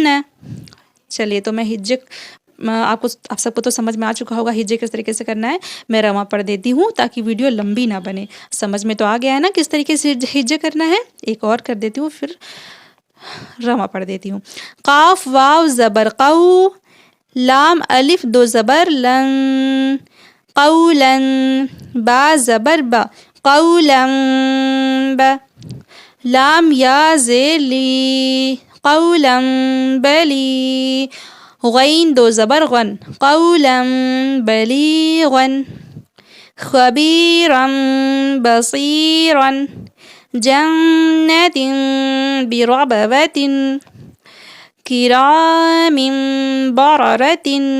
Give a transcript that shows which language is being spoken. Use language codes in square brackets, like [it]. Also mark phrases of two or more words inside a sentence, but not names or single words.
[ur] چلیے تو میں ہجے آپ سب کو تو سمجھ میں آ چکا ہوگا ہجے کس طریقے سے کرنا ہے. میں رواں پڑھ دیتی ہوں تاکہ ویڈیو لمبی نہ بنے. سمجھ میں تو آ گیا ہے نا کس طریقے سے ہجے کرنا ہے. ایک اور کر دیتی ہوں پھر رواں پڑھ دیتی ہوں. قاف واو زبر قو، لام الف 2 زبر لن، قولن. با زبر با، قولن با. لام یا زیر لی، قولن بلی. غین 2 زبر غن، [ar] قولا بلیغا. خبیرا بصیرا. جنت بربوة کرام بررة.